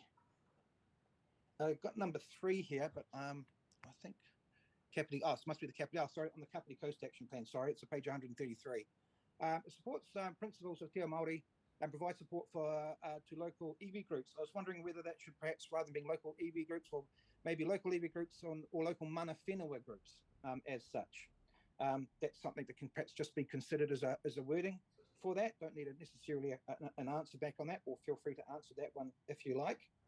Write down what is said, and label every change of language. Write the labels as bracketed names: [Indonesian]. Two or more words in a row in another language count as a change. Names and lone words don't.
[English] I've got number 3 here, but I think Kapiti. Oh, it must be the Kapiti. Oh, sorry, on the Kapiti Coast Action Plan. Sorry, it's page 133. It supports principles of [Māori] Te Māori [English] and provides support for to local EV groups. I was wondering whether that should perhaps, rather than being local EV groups, or maybe local EV groups or local [Māori] mana whenua [English] groups as such. That's something that can perhaps just be considered as a wording for that. Don't need necessarily an answer back on that, or feel free to answer that one if you like.